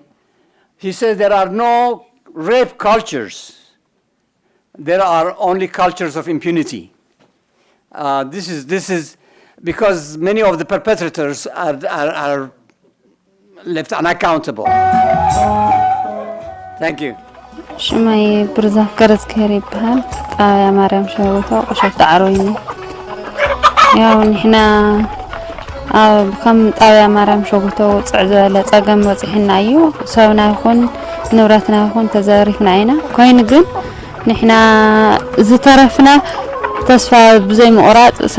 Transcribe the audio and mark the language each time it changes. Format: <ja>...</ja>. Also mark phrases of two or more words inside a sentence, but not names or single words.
<en>He says there are no rape cultures. There are only cultures of impunity. This is because many of the perpetrators are left unaccountable. Thank you.</en> <ti>ሽመይ ብርዛፍ ገረዝ ከሄር ይበሃል ጣብያ ማርያም ሸዊቶ ቆሸት ዳዕሮይኒ ያው ንሕና ከም ጣብያ ማርያም ሸዊቶ ውፅዕ ዝበለ ፀገም በፂሕና እዩ ሰብና ይኹን ንብረትና ይኹን ተዘሪፍና ኢና ኮይኑ ግን ንሕና ዝተረፍና ተስፋ ብዘይ ምቑራፅ</ti>